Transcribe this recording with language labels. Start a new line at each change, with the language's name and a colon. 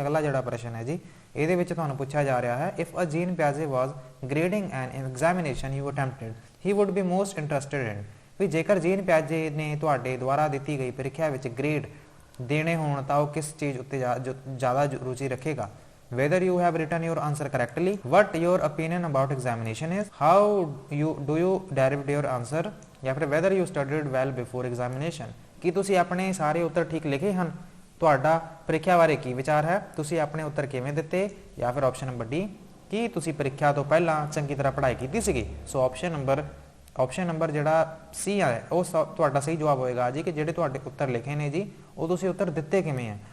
Punjabi: ਅਗਲਾ ਜਿਹੜਾ ਪ੍ਰਸ਼ਨ ਹੈ ਜੀ, ਇਹਦੇ ਵਿੱਚ ਤੁਹਾਨੂੰ ਪੁੱਛਿਆ ਜਾ ਰਿਹਾ ਹੈ,
English: If a jean ਪਿਆਜ਼ੇ was grading N examination you attempted he wood B most interested in.
Punjabi: ਵੀ ਜੇਕਰ ਜੀਨ ਪਿਆਜ਼ੇ ਨੇ ਤੁਹਾਡੇ ਦੁਆਰਾ ਦਿੱਤੀ ਗਈ ਪ੍ਰੀਖਿਆ ਵਿੱਚ ਗ੍ਰੇਡ ਦੇਣੇ ਹੋਣ ਤਾਂ ਉਹ ਕਿਸ ਚੀਜ਼ ਉੱਤੇ ਜ਼ਿਆਦਾ ਰੁਚੀ ਰੱਖੇਗਾ।
English: whether you have written your answer correctly, what your opinion about examination is, how do you derived your answer,
Punjabi: ਜਾਂ ਫਿਰ
English: whether you studied well before examination।
Punjabi: ਕੀ ਤੁਸੀਂ ਆਪਣੇ ਸਾਰੇ ਉੱਤਰ ਠੀਕ ਲਿਖੇ ਹਨ, ਤੁਹਾਡਾ ਪ੍ਰੀਖਿਆ ਬਾਰੇ ਕੀ ਵਿਚਾਰ ਹੈ, ਤੁਸੀਂ ਆਪਣੇ ਉੱਤਰ ਕਿਵੇਂ ਦਿੱਤੇ, ਜਾਂ ਫਿਰ ਆਪਸ਼ਨ ਨੰਬਰ ਡੀ, ਕੀ ਤੁਸੀਂ ਪ੍ਰੀਖਿਆ ਤੋਂ ਪਹਿਲਾਂ ਚੰਗੀ ਤਰ੍ਹਾਂ ਪੜ੍ਹਾਈ ਕੀਤੀ ਸੀਗੀ। ਸੋ ਆਪਸ਼ਨ ਨੰਬਰ ਜਿਹੜਾ ਸੀ ਹੈ ਉਹ ਤੁਹਾਡਾ ਸਹੀ ਜਵਾਬ ਹੋਏਗਾ ਜੀ, ਕਿ ਜਿਹੜੇ ਤੁਹਾਡੇ ਉੱਤਰ ਲਿਖੇ ਨੇ ਜੀ ਉਹ ਤੁਸੀਂ ਉੱਤਰ ਦਿੱਤੇ ਕਿਵੇਂ ਹੈ।